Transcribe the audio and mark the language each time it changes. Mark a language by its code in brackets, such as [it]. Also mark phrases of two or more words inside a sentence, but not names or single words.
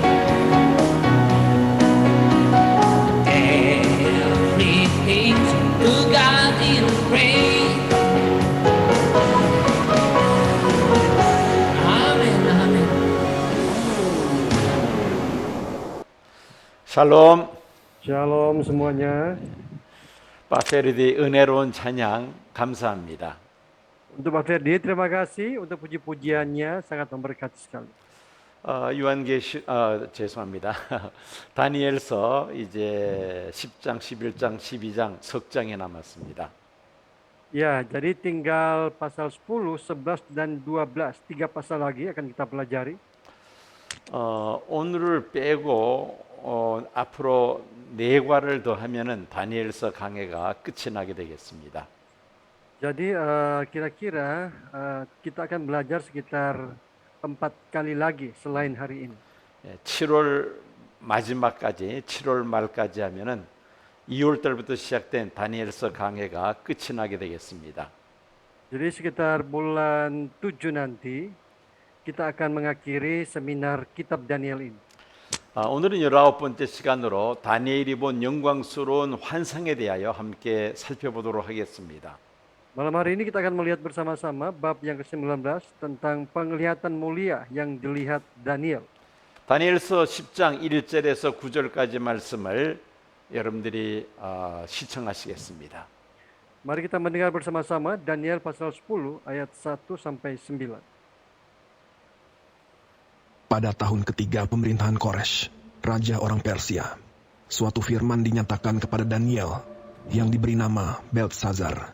[en] Everything to God in praise. Amen, amen. [ko] 샬롬. [id] Shalom semuanya. [ko] Pak Ferdi 은혜로운 찬양 감사합니다. [id] Untuk Pak Ferdi, terima kasih untuk puji-pujiannya, sangat memberkati sekali. [ko] 죄송합니다. 다니엘서 이제 10장, 11장, 12장 석 장에 남았습니다. [id] Ya, jadi tinggal pasal 10, 11, dan 12. 3 pasal lagi akan kita pelajari. [ko] 오늘을 빼고 앞으로 4과를 더하면은 다니엘서 강해가 끝이 나게 되겠습니다. [id] Jadi kira-kira kita akan belajar sekitar 4 kali lagi selain hari ini. [ko] 7월 마지막까지 7월 말까지 하면은 2월 달부터 시작된 다니엘서 강해가 끝이 나게 되겠습니다. [id] Jadi sekitar bulan 7 nanti kita akan mengakhiri seminar kitab Daniel ini. [ko] 오늘은 19번째 시간으로 다니엘이 본 영광스러운 환상에 대하여 함께 살펴보도록 하겠습니다. [id] Malam hari ini kita akan melihat bersama-sama bab yang ke-19 tentang penglihatan mulia yang dilihat Daniel. [ko] 다니엘서 10장 1절에서 9절까지 말씀을 여러분들이 시청하시겠습니다. [id] Mari kita mendengar bersama-sama Daniel pasal 10 ayat 1 sampai 9. Pada tahun ketiga pemerintahan Koresh, raja orang Persia, suatu firman dinyatakan kepada Daniel yang diberi nama Beltesazar.